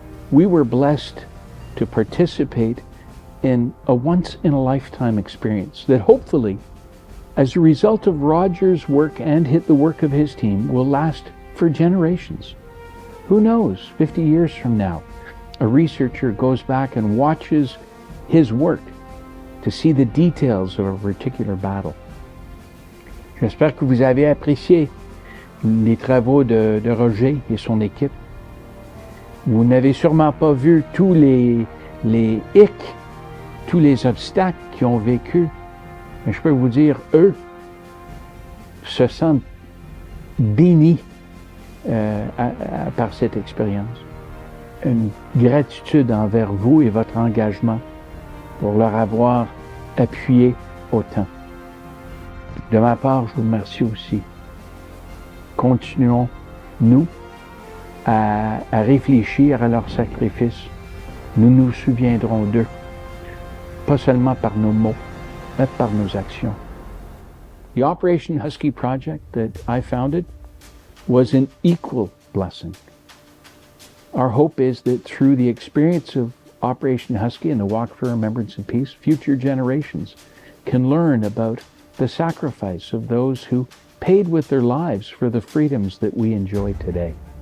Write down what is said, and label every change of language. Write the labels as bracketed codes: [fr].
[en] We were blessed to participate in a once-in-a-lifetime experience that hopefully, as a result of Roger's work and the work of his team, will last for generations. Who knows, 50 years from now, a researcher goes back and watches his work to see the details of a particular battle. [fr] J'espère que vous avez apprécié les travaux de Roger et son équipe. Vous n'avez sûrement pas vu tous les hicks, tous les obstacles qu'ils ont vécu. Mais je peux vous dire, eux se sentent bénis par cette expérience. Une gratitude envers vous et votre engagement pour leur avoir appuyé autant. De ma part, je vous remercie aussi. Continuons, nous, à réfléchir à leur sacrifice. Nous nous souviendrons d'eux, pas seulement par nos mots, mais par nos actions. [en] The Operation Husky project that I founded was an equal blessing. Our hope is that through the experience of Operation Husky and the Walk for Remembrance and Peace, future generations can learn about the sacrifice of those who paid with their lives for the freedoms that we enjoy today.